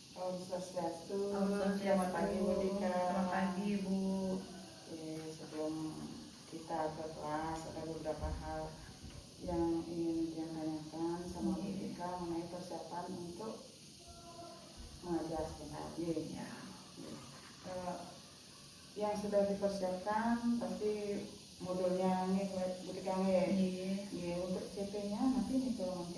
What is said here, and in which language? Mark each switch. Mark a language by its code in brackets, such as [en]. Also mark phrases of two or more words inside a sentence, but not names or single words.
[sa] Om Swastiastu. [id] Selamat pagi Bu Dika. Selamat pagi Bu. Sebelum kita ke kelas ada beberapa hal yang ingin ditanyakan sama Bu Dika mengenai persiapan untuk mengajar sebentar. Yang sudah dipersiapkan pasti modulnya nih Bu Dika untuk CP-nya nanti nih kalau mungkin.